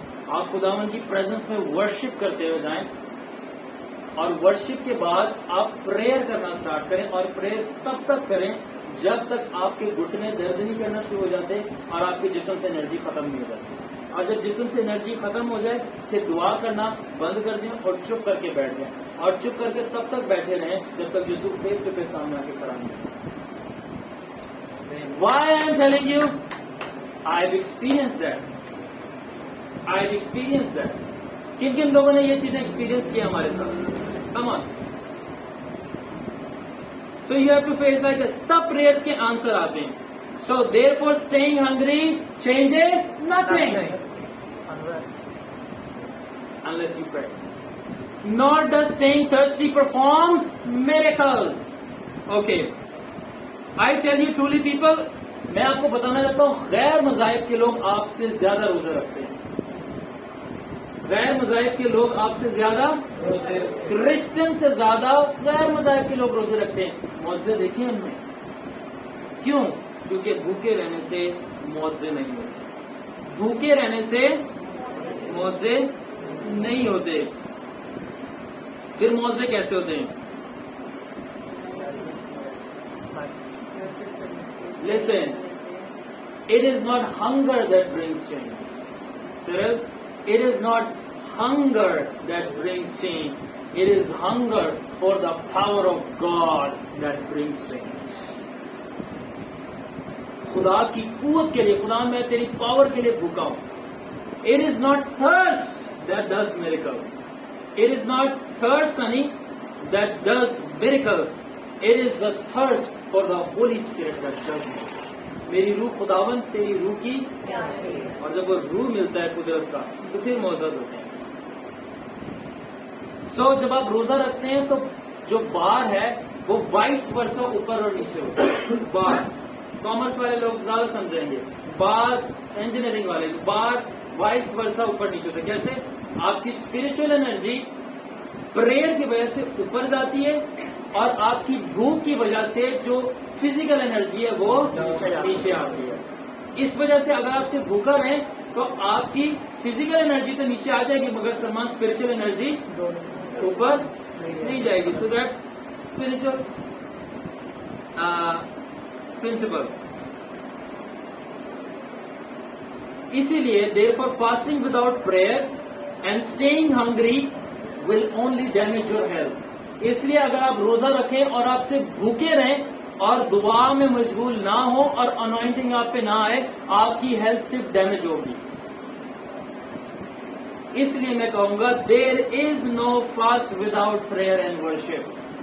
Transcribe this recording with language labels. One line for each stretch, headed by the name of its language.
Hindi: आप खुदावन की प्रेजेंस में वर्शिप करते हुए जाएं, और वर्शिप के बाद आप प्रेयर करना स्टार्ट करें, और प्रेयर तब तक करें जब तक आपके घुटने दर्द नहीं करना शुरू हो जाते और आपके जिस्म से एनर्जी खत्म नहीं हो जाती। और जब जिस्म से एनर्जी खत्म हो जाए फिर दुआ करना बंद कर दें और चुप करके बैठ जाएं, और चुप करके तब तक बैठे रहें जब तक यीशु फेस टू फेस सामने आके खड़ा नहीं।
English: Why I am telling you? I have experienced that. I have experienced that.
Hindi: किन किन लोगों ने ये चीजें एक्सपीरियंस किया हमारे साथ?
English: Come on. So you have to face like that.
Hindi: तब प्रेयर्स के आंसर आते हैं.
English: So therefore staying hungry changes nothing unless you pray. Nor does staying thirsty perform miracles. Okay. I tell you truly people,
Hindi: मैं आपको बताना चाहता हूँ गैर मज़ाहिब के लोग आपसे ज्यादा रोजे रखते हैं। गैर मज़ाहिब के लोग आपसे ज्यादा, क्रिश्चियन से ज्यादा गैर मज़ाहिब के लोग रोजे रखते हैं। मौजे देखिए उनमें, क्यों? क्योंकि भूखे रहने से मौजे नहीं होते। भूखे रहने से मौजे नहीं होते। फिर मौजे कैसे होते हैं?
English: Listen, it is not hunger that brings change. Cyril, it is not hunger that brings change. It is hunger for the power of God that brings change.
Hindi: खुदा की कुव्वत के लिए, खुदा मैं तेरी पावर के लिए भूखा हूं।
English: It is not thirst that does miracles. It is not thirst, Sunny, that does miracles. It is the thirst for the Holy Spirit that does miracles.
Hindi: मेरी रूह खुदावंद तेरी रूह की, और जब वो रूह मिलता है कुदरत का तो फिर मौजूद होते हैं. So जब आप रोजा रखते हैं तो जो बार है वो वाइस वर्सा ऊपर और नीचे होता है. बार कॉमर्स वाले लोग ज्यादा समझेंगे, बार इंजीनियरिंग वाले बार वाइस वर्सा ऊपर नीचे होता है. कैसे? आपकी स्पिरिचुअल एनर्जी प्रेयर की वजह से ऊपर जाती है और आपकी भूख की वजह से जो फिजिकल एनर्जी है वो नीचे आती है. इस वजह से अगर आप सिर्फ भूखा रहें तो आपकी फिजिकल एनर्जी तो नीचे आ जाएगी मगर समान स्पिरिचुअल एनर्जी ऊपर नहीं जाएगी.
English: So that's spiritual principle. इसीलिए therefore fasting without prayer and staying hungry will only damage your health.
Hindi: इसलिए अगर आप रोजा रखें और आप सिर्फ भूखे रहें और दुआ में मशगूल ना हो और अनॉइंटिंग आप पे ना आए, आपकी हेल्थ सिर्फ डैमेज होगी. इसलिए मैं कहूंगा
English: There is no fast without prayer and worship.